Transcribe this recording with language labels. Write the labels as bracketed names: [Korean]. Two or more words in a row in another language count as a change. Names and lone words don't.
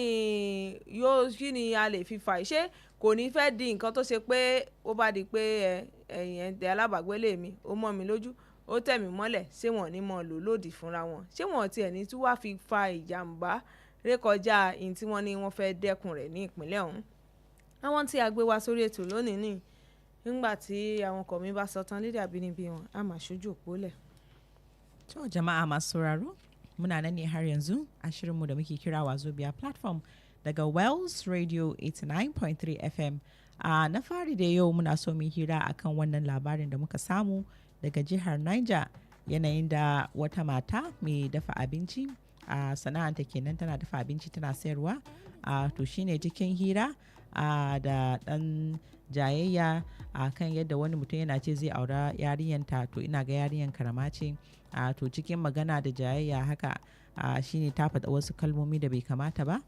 [Yoruba] ni a lè fi fà ṣé kò ní fẹ́ di nǹkan tó ṣe pé ó bá di pé ẹ̀yìn ẹ̀dẹ̀ alábàágbélé mi ó mọ́ mi lójú ó tẹ̀ mí mọ́lẹ̀ ṣé wọ́n ní mọ́ lò lòdì fúnra wọn ṣé wọ́n tiẹ̀ ní tí wàá fi fa ìjàmbá rékọjá ihun tí wọ́n ní wọ́n fẹ́ dẹ́kun rẹ̀ ní ìpínlẹ̀ ọ̀hún. àwọn tí a gbé wá sórí ètò lónìí nìyí nígbà tí àwọn ọkọ mi bá sọ tán lédè àbínibí wọn a máa ṣojú òpó lẹ̀. [Hausa] To jama'a masu sauraro muna nan ne har yanzu a shirinmu da muke kira WAZOBIA platform daga Wells Radio 89.3 FM. Na fari da yau muna so mu hira akan wannan labarin da muka samu daga jihar Niger yanayin da wata mata mai dafa abinci sana'anta kenan tana dafa abinci tana sayarwa to shine cikin hira da dan jayayya kan yadda wani mutum yana ce zai aura yarinyanta to ina ga yarinyan karama ce to cikin magana da jayayya haka shine ta faɗa wasu kalmomi da bai kamata ba